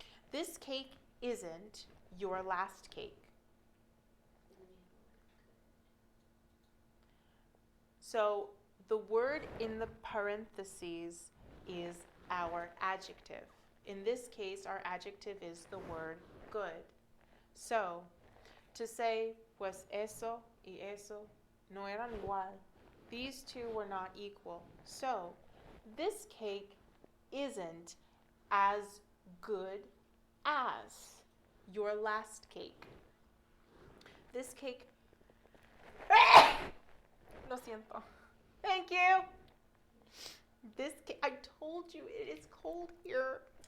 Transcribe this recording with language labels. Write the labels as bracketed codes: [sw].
[en] This cake isn't your last cake. So the word in the parentheses is our adjective. In this case, our adjective is the word good. [es] So to say, pues eso y eso no eran igual. [en] These two were not equal. So this cake isn't as good as your last cake. This cake. Lo siento. Thank you. This cake, I told you it is cold here.